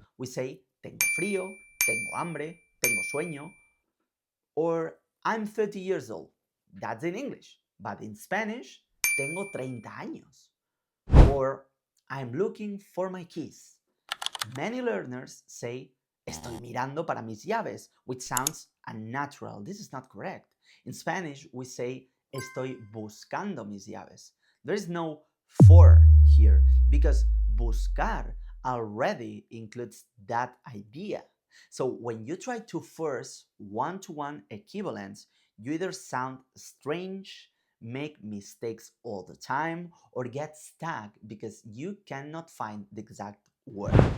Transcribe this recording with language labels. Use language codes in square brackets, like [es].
[en] We say [es] tengo frío, tengo hambre, tengo sueño, [en] or I'm 30 years old. That's in English. But in Spanish, [es] tengo 30 años. [en] Or I'm looking for my keys. Many learners say [es] estoy mirando para mis llaves, [en] which sounds unnatural. This is not correct. In Spanish, we say [es] estoy buscando mis llaves. [en] There is no for here because buscar already includes that idea. So when you try to force one-to-one equivalence, you either sound strange, make mistakes all the time, or get stuck because you cannot find the exact word.